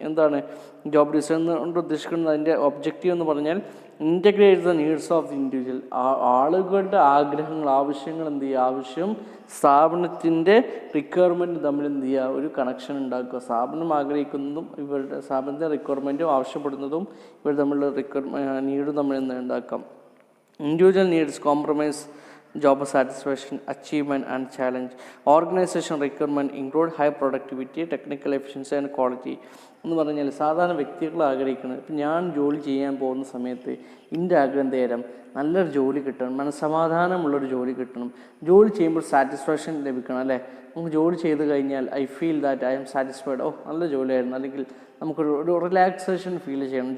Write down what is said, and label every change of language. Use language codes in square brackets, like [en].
[ml] എന്താണ് job design കൊണ്ട് ഉദ്ദേശിക്കുന്നത്? അതിൻ്റെ ഒബ്ജക്റ്റീവ് എന്ന് പറഞ്ഞാൽ [en] Integrate the needs of the individual. [ml] ആളുകളുടെ ആഗ്രഹങ്ങൾ, ആവശ്യങ്ങൾ എന്ത് ചെയ്യുക, ആവശ്യം സ്ഥാപനത്തിൻ്റെ റിക്വയർമെൻറ്റ് തമ്മിൽ എന്ത് ചെയ്യുക, ഒരു കണക്ഷൻ ഉണ്ടാക്കുക. സ്ഥാപനം ആഗ്രഹിക്കുന്നതും ഇവരുടെ സ്ഥാപനത്തിൻ്റെ റിക്വയർമെൻറ്റും ആവശ്യപ്പെടുന്നതും ഇവർ തമ്മിലുള്ള നീഡും തമ്മിൽ എന്ത് ഉണ്ടാക്കാം. [en] Individual needs compromise, job satisfaction, achievement and challenge. Organization requirement include high productivity, technical efficiency and quality. [ml] എന്ന് പറഞ്ഞാൽ സാധാരണ വ്യക്തികൾ ആഗ്രഹിക്കുന്നത്, ഇപ്പം ഞാൻ ജോലി ചെയ്യാൻ പോകുന്ന സമയത്ത് എൻ്റെ ആഗ്രഹം തരാം നല്ലൊരു ജോലി കിട്ടണം, മനസ്സമാധാനമുള്ളൊരു ജോലി കിട്ടണം, ജോലി ചെയ്യുമ്പോൾ സാറ്റിസ്ഫാക്ഷൻ ലഭിക്കണം അല്ലേ. നമുക്ക് ജോലി ചെയ്ത് കഴിഞ്ഞാൽ [en] I feel that I am satisfied, [ml] നല്ല ജോലിയായിരുന്നു, അല്ലെങ്കിൽ നമുക്കൊരു റിലാക്സേഷൻ ഫീൽ ചെയ്യണം.